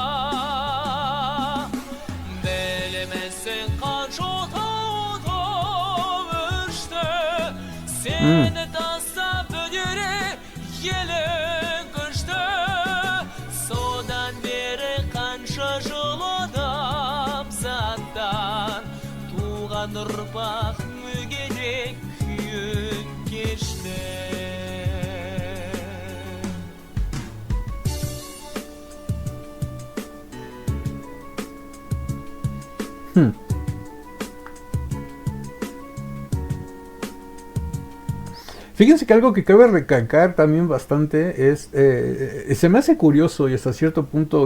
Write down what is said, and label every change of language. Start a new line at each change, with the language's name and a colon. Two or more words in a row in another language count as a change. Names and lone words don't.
Kazakh: білмесең қанша тау өшті сені тастап өдере елің күшті содан бері қанша жыл адам заттан туған ұрпақ мүгедек күйін кешті.
Spanish: Fíjense que algo que cabe recalcar también bastante es, se me hace curioso y hasta cierto punto